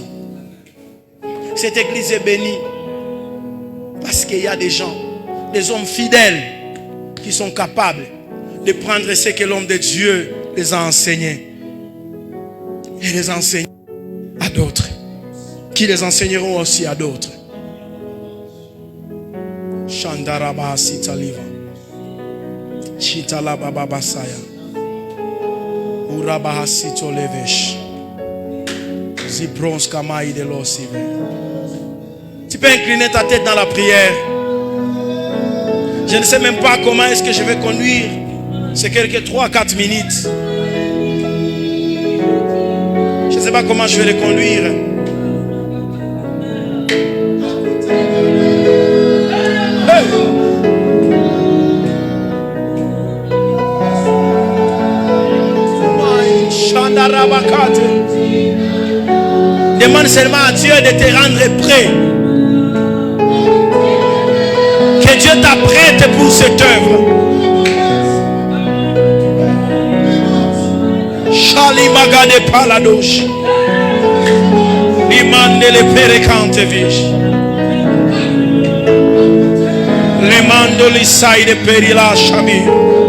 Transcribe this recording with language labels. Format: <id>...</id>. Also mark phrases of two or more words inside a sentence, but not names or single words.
<fr>Cette église est bénie parce qu'il y a des gens, des hommes fidèles qui sont capables de prendre ce que l'homme de Dieu les a enseignés et les enseigner à d'autres, qui les enseigneront aussi à d'autres. Shandaraba Sitaliva Chitalaba Babasaya Urabaha Sitolevesh Zibrons Kamaï de l'Osive. Tu peux incliner ta tête dans la prière. Je ne sais même pas comment est-ce que je vais conduire. C'est quelques 3-4 minutes. Je ne sais pas comment je vais les conduire. Demande seulement à Dieu de te rendre prêt. Que Dieu t'apprête pour cette œuvre. Shali magade paladosh. Limande le perecante vish. Limando l'isai de perila shamir.</fr>